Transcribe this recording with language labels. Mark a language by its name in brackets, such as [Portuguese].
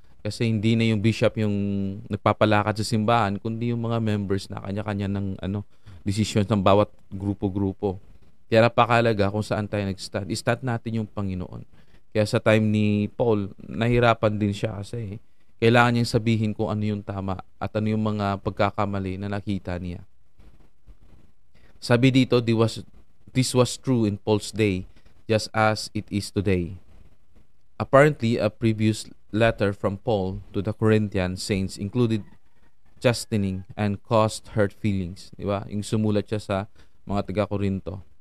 [Filipino] Kasi hindi na yung bishop yung nagpapalakad sa simbahan, kundi yung mga members na kanya-kanya ng decisions ng bawat grupo-grupo. Kaya napakalaga kung saan tayo nag-stand. I-stand natin yung Panginoon. Kaya sa time ni Paul, nahirapan din siya kasi kailangan niyang sabihin kung ano yung tama at ano yung mga pagkakamali na nakita niya. Sabi dito, [English] this was true in Paul's day, just as it is today. Apparently, a previous letter from Paul to the Corinthian saints included chastening and caused hurt feelings. [Filipino] Di ba? Yung sumulat siya sa mga taga-Korinto.